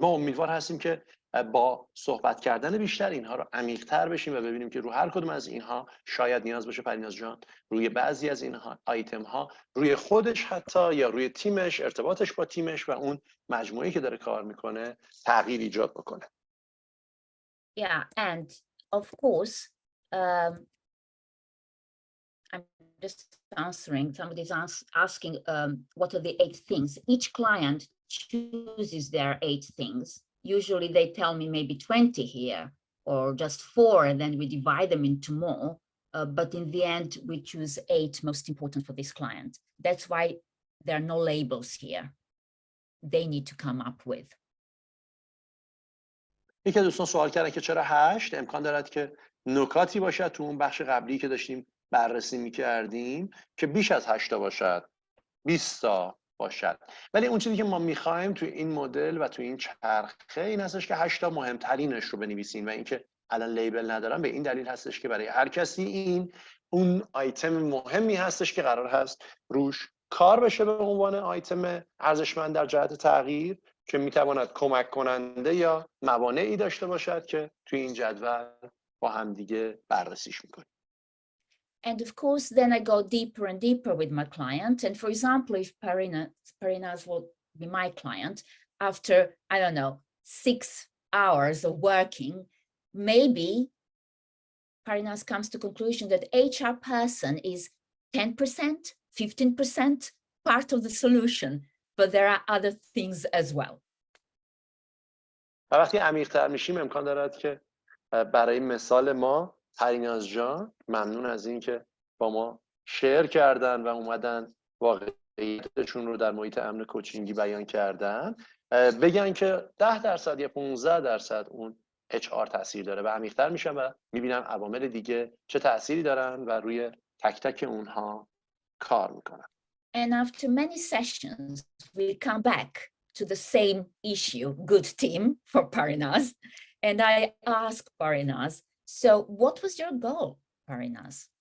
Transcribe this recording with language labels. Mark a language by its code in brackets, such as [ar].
[fa] ما امیدوار هستیم که با صحبت کردن بیشتر اینها رو عمیق‌تر بشیم و ببینیم که رو هر کدوم از اینها شاید نیاز باشه پریناز جان روی بعضی از اینها آیتم ها روی خودش حتی یا روی تیمش، ارتباطش با تیمش و اون مجموعه‌ای که داره کار میکنه تغییر ایجاد بکنه. [en] Yeah, and of course, I'm just answering. Somebody's asking what are the 8 things. Each client chooses their 8 things. Usually they tell me maybe 20 here or just 4, and then we divide them into more. But in the end, we choose 8 most important for this client. That's why there are no labels here. They need to come up with. [fa] یکی از دوستان سوال کردن که چرا 8؟ امکان دارد که نکاتی باشد تو اون بخش قبلی که داشتیم بررسی می‌کردیم که بیش از 8 تا باشد، 20 تا باشد. ولی اون چیزی که ما می‌خوایم تو این مدل و تو این چرخه این هستش که 8 تا مهمترینش رو بنویسیم و اینکه الان لیبل ندارم به این دلیل هستش که برای هر کسی این اون آیتم مهمی هستش که قرار هست روش کار بشه به عنوان آیتم ارزشمند در جهت تغییر که میتواند کمک کننده یا موانعی داشته باشد که توی این جدول با هم دیگه بررسیش میکنیم. [en] And of course, then I go deeper and deeper with my client. And for example, if Parinas will be my client, after, I don't know, 6 hours of working, maybe Parinas comes to the conclusion that HR person is 10%, 15% part of the solution, but there are other things as well. [fa] و وقتی عمیق‌تر میشیم امکان دارد که برای مثال ما پریناز جان ممنون از این که با ما شیر کردن و اومدن واقعیتشون رو در محیط امن کوچینگی بیان کردن بگن که 10% یا 15% اون HR تاثیر داره و عمیق‌تر میشن و میبینن عوامل دیگه چه تأثیری دارن و روی تک تک اونها کار میکنن. [en] And after many sessions, we come back to the same issue, good team for Parinas. And I ask Parinas, so what was your goal, Parinas?